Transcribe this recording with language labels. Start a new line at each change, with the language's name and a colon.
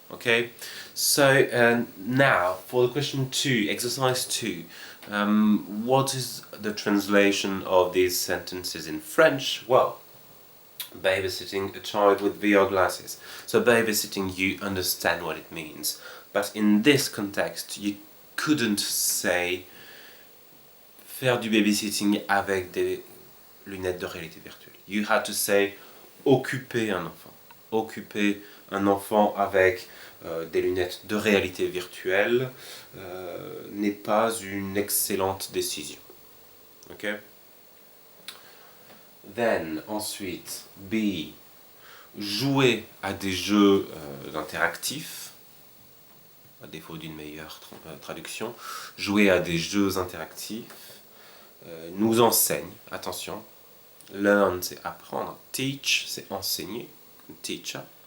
English: Okay, so now for the question 2, exercise 2. What is the translation of these sentences in French? Well, babysitting a child with VR glasses. So babysitting, you understand what it means. But in this context, you couldn't say
French: faire du babysitting avec des lunettes de réalité virtuelle.
English: You had to say
French: occuper un enfant. Occuper un enfant avec des lunettes de réalité virtuelle n'est pas une excellente décision. Okay? Then, ensuite, B, jouer à des jeux interactifs, à défaut d'une meilleure traduction, jouer à des jeux interactifs nous enseigne, attention, learn c'est apprendre, teach c'est enseigner, teacher.